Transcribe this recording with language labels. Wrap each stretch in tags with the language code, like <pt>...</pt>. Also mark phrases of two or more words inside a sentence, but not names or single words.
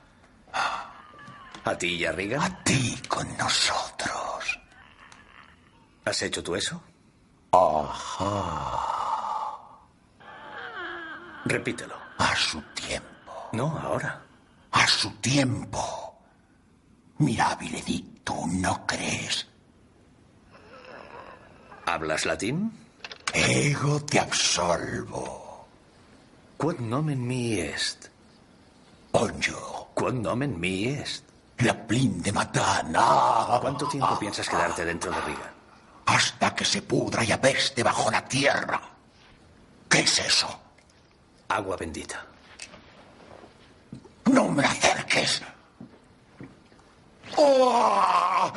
<es>¿A ti y a Regan? A ti con nosotros. ¿Has hecho tú eso? Ajá. Repítelo. A su tiempo. No, ahora. A su tiempo.</es> <la>Mirabile dictum,</la> <es>¿no crees? ¿Hablas latín?</es> <la>Ego te absolvo. Quod nomen mi est. Onyo. Quod nomen mi est. La plin de matana.</la> <es>¿Cuánto tiempo piensas quedarte dentro de Regan? Hasta que se pudra y apeste bajo la tierra. ¿Qué es eso? Agua bendita. ¡No me acerques! ¡Oh!</es>